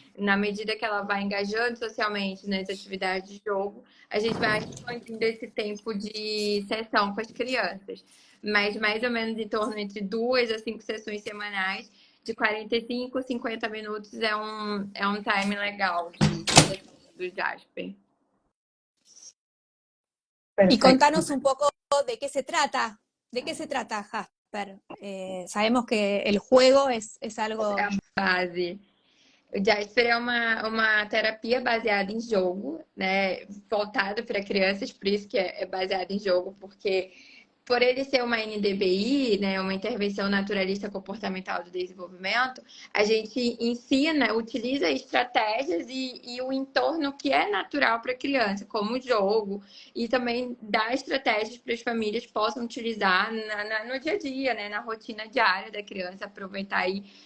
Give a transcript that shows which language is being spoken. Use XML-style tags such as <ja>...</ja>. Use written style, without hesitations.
<pt>Na medida que ela vai engajando socialmente nas atividades de jogo, a gente vai expandindo esse tempo de sessão com as crianças. Mas mais ou menos em torno entre 2 a 5 sessões semanais, de 45 a 50 minutos é um time legal do Jasper.</pt> <es>Y contanos un poco de qué se trata. ¿De qué se trata, Jasper? Sabemos que el juego es algo...</es> <pt>É a base. O Jasper é uma terapia baseada em jogo, né? Voltada para crianças, por isso que é baseada em jogo, porque por ele ser uma NDBI, né, uma intervenção naturalista comportamental do desenvolvimento, a gente ensina, utiliza estratégias e o entorno que é natural para a criança, como o jogo, e também dá estratégias para as famílias possam utilizar no dia a dia, né, na rotina diária da criança, aproveitar aí</pt>